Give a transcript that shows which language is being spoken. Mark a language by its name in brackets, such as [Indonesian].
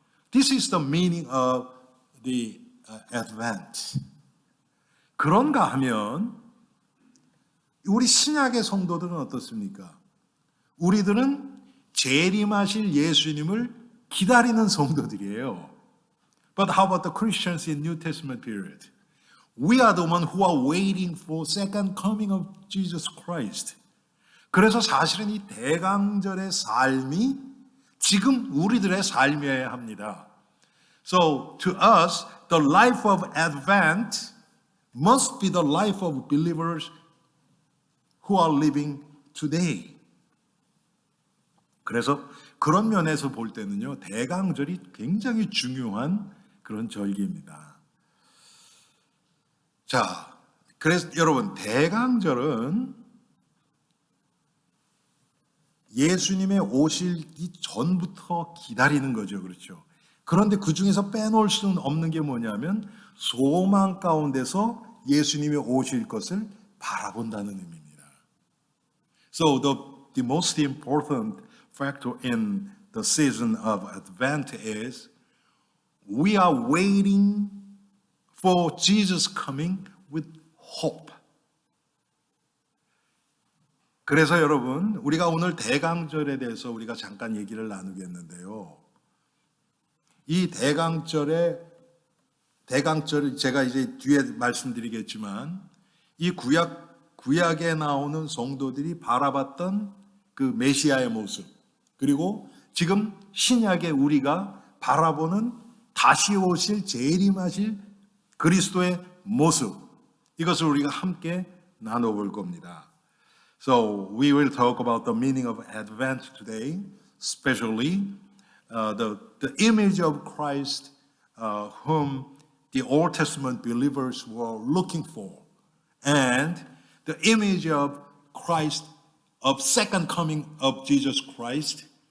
[English] This is the meaning of the Advent. [Korean] 그런가 하면 우리 신약의 성도들은 어떻습니까? 우리들은 재림하실 예수님을 기다리는 성도들이에요. [English] But how about the Christians in New Testament period? We are the one who are waiting for second coming of Jesus Christ. [Korean] 그래서 사실은 이 대강절의 삶이 지금 우리들의 삶이어야 합니다. [English] So to us, the life of Advent must be the life of believers who are living today. [Korean] 그래서 그런 면에서 볼 때는요, 대강절이 굉장히 중요한 그런 절기입니다. 자, 그래서 여러분, 대강절은 예수님의 오시기 전부터 기다리는 거죠. 그렇죠? 그런데 그 중에서 빼놓을 수는 없는 게 뭐냐면 소망 가운데서 예수님이 오실 것을 바라본다는 의미입니다. [English] So the most important factor in the season of Advent is we are waiting for Jesus coming with hope. [Korean] 그래서 여러분, 우리가 오늘 대강절에 대해서 우리가 잠깐 얘기를 나누겠는데요. 이 대강절을 제가 이제 뒤에 말씀드리겠지만 이 구약에 나오는 성도들이 바라봤던 그 메시아의 모습, 그리고 지금 신약의 우리가 바라보는 다시 오실 재림하실 그리스도의 모습, 이것을 우리가 함께 나눠볼 겁니다. [English] So we will talk about the meaning of Advent today, especially the image of Christ whom the Old Testament believers were looking for, and the image of Christ, of second coming of Jesus Christ.